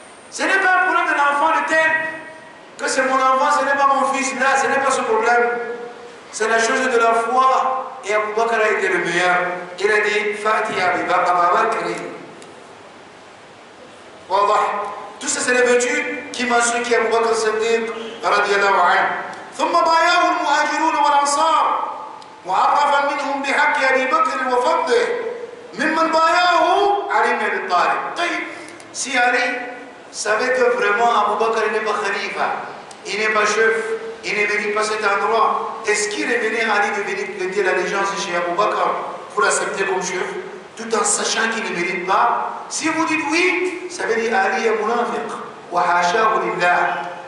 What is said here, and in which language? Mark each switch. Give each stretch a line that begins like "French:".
French: Ce n'est pas un problème de l'enfant de tel, que c'est mon enfant, ce n'est pas mon fils, là, ce n'est pas ce problème. C'est la chose de la foi. Et Abu Bakr a été le meilleur. Il a dit Fatiha Abu Bakr. Wallah. Tout ça, c'est les vertus qui mentionnent qui Abu Bakr Siddiq radiallahu anhu.
Arabic: ثم بايعه المهاجرون والأنصار معرفا منهم بحق أبي بكر وفضله ممن بايعه علي بن أبي طالب.
French: طيب, si Ali savait que vraiment Abu Bakr n'est pas khalifa, il n'est pas chef, il ne mérite pas cet endroit, est-ce qu'il est venu à Ali de venir prêter l'allégeance chez Abu Bakr pour l'accepter comme chef, tout en sachant qu'il ne mérite pas? Si vous dites oui, ça veut dire Ali est munafiq.
Arabic: Wa hashahu lillah.